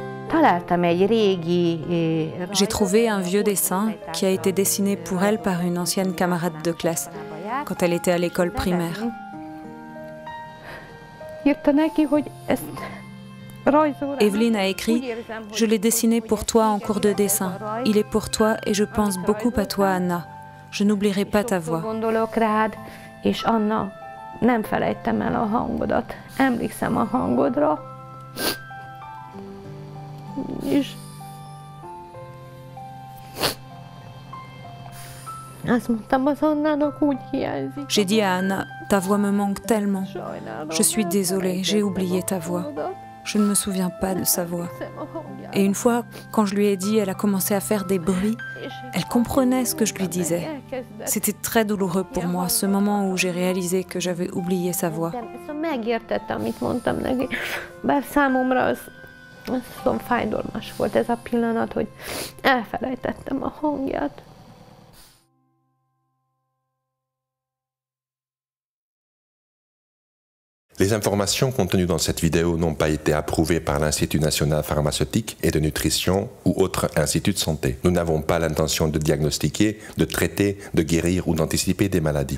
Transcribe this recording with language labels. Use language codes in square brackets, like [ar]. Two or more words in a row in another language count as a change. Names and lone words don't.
[fr] J'ai trouvé un vieux dessin qui a été dessiné pour elle par une ancienne camarade de classe quand elle était à l'école primaire. Evelyne a écrit « Je l'ai dessiné pour toi en cours de dessin. Il est pour toi et je pense beaucoup à toi, Anna. Je n'oublierai pas ta voix. » [hu] És Anna, nem felejtem el a hangodat. Emlékszem a hangodra. És azt mondtam az Annának, úgy hiányzik. [fr] J'ai dit à Anna, ta voix me manque tellement. Je suis désolée, j'ai oublié ta voix. Je ne me souviens pas de sa voix. Et une fois, quand je lui ai dit, elle a commencé à faire des bruits. Elle comprenait ce que je lui disais. C'était très douloureux pour moi, ce moment où j'ai réalisé que j'avais oublié sa voix. [hu] Megértette, amit mondtam neki. Bár számomra az fájdalmas volt ez a pillanat, hogy elfelejtettem a hangját. [fr] Les informations contenues dans cette vidéo n'ont pas été approuvées par l'Institut national pharmaceutique et de nutrition ou autre institut de santé. Nous n'avons pas l'intention de diagnostiquer, de traiter, de guérir ou d'anticiper des maladies.